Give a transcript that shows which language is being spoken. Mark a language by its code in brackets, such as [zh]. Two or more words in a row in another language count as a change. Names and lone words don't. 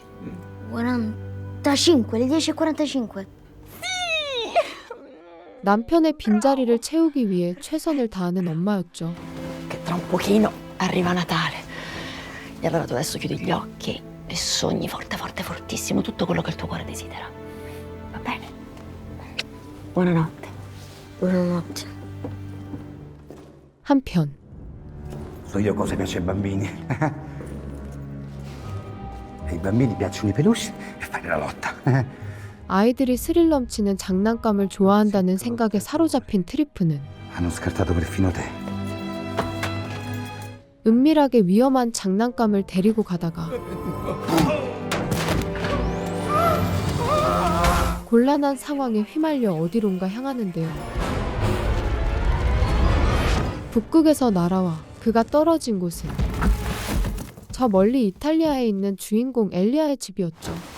[it] 45, le 10:45. [ko] 남편의 빈자리를 채우기 위해 최선을 다하는 엄마였죠. [it] Che tra un pochino arriva Natale. E allora tu adesso chiudi gli occhi e sogni forte, forte, fortissimo tutto quello che il tuo cuore desidera. Va bene? Buonanotte. Buonanotte. [ko] 한편 [it] So io cosa piace ai bambini. Ai bambini piacciono i peluche e fare la lotta. [ko] 아이들이 스릴 넘치는 장난감을 좋아한다는 생각에 사로잡힌 트리프는 [it] Hanno scartato perfino te. [ko] 은밀하게 위험한 장난감을 데리고 가다가 곤란한 상황에 휘말려 어디론가 향하는데요. 북극에서 날아와 그가 떨어진 곳은 저 멀리 이탈리아에 있는 주인공 엘리아의 집이었죠.